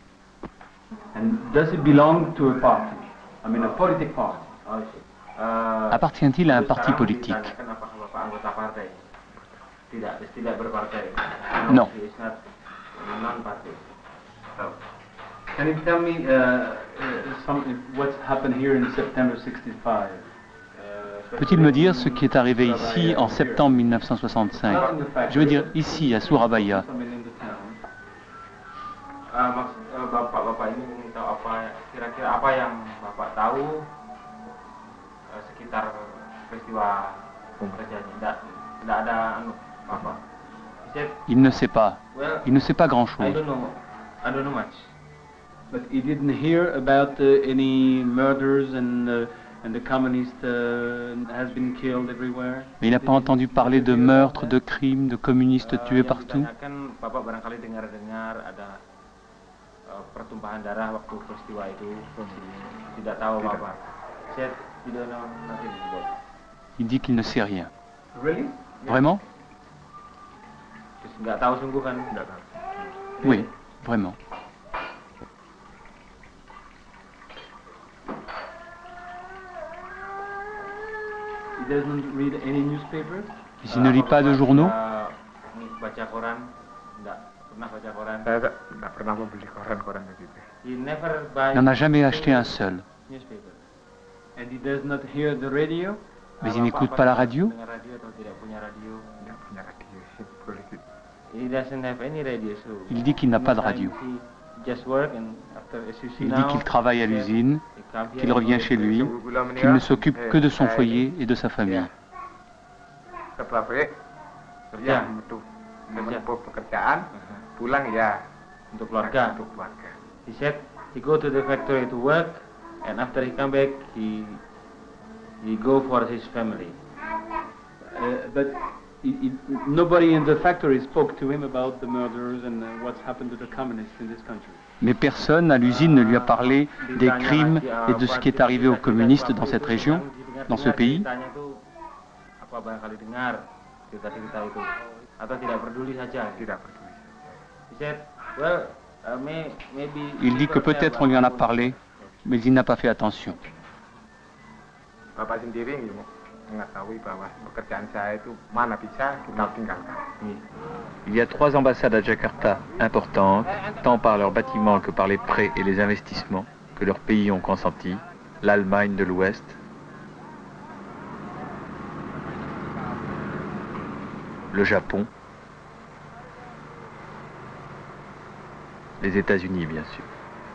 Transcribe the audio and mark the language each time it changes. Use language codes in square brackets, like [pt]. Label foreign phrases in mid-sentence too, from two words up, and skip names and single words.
[en] And does it belong to a party? I mean a political party? [fr] Appartient-il à un parti politique? Non. [en] Can you tell me what's happened here in September 65? [fr] Peut-il me dire ce qui est arrivé ici en septembre 1965? Je veux dire ici, à Surabaya. [id] Bapak ini ingin tahu kira-kira apa yang Bapak tahu sekitar peristiwa terjadi. Tidak ada apa. [fr] Il ne sait pas. Il ne sait pas grand-chose. [en] I don't know much. But he didn't hear about any murders and the communist has been killed everywhere. [fr] Mais il n'a pas entendu parler de meurtres, de crimes, de communistes tués partout. [id] Kan Bapak barangkali dengar-dengar ada pertumpahan darah waktu peristiwa itu. Tidak tahu apa-apa. [en] Said you don't know nothing about. [fr] Il dit qu'il ne sait rien. [en] Really? [fr] Vraiment? [id] Nggak tahu sungguh kan? Nggak tahu. [fr] Oui, vraiment. [en] He doesn't read any newspapers? [fr] Il ne lit pas de journaux? [id] Baca koran? Nggak pernah baca koran. Saya nggak pernah membeli koran-koran begitu. [en] He never buy. [fr] Il n'en a jamais acheté un seul. [en] Newspaper. And he does not hear the radio? [fr] Mais il n'écoute pas la radio? [id] Dengar radio atau tidak punya radio? Tidak punya radio. [en] He doesn't have any radio, so. [fr] Il dit qu'il n'a pas de radio. [en] Just work and after, as you see [fr] Il dit qu'il travaille à l'usine, qu'il revient chez lui, qu'il ne s'occupe que de son foyer et de sa famille. [id] Ke pabrik, kerja menempuh pekerjaan, pulang ya untuk keluarga. Untuk keluarga. [en] He said he go to the factory to work, and after he come back, he go for his family. But nobody in the factory spoke to him about the murders and what's happened to the communists in this country. [fr] Mais personne à l'usine ne lui a parlé des crimes et de ce qui est arrivé aux communistes dans cette région, dans ce pays. [id] Apa barangkali dengar cerita-cerita itu atau tidak peduli saja? Tidak peduli. [en] He said, well, maybe. [fr] Il dit que peut-être on lui en a parlé, mais il n'a pas fait attention. [id] Bapak sendiri mengetahui bahwa pekerjaan saya itu mana bisa kita tinggalkan. [fr] Il y a 3 ambassades à Jakarta importantes, tant par leurs bâtiments que par les prêts et les investissements que leurs pays ont consentis, l'Allemagne de l'Ouest, le Japon, les États-Unis bien sûr.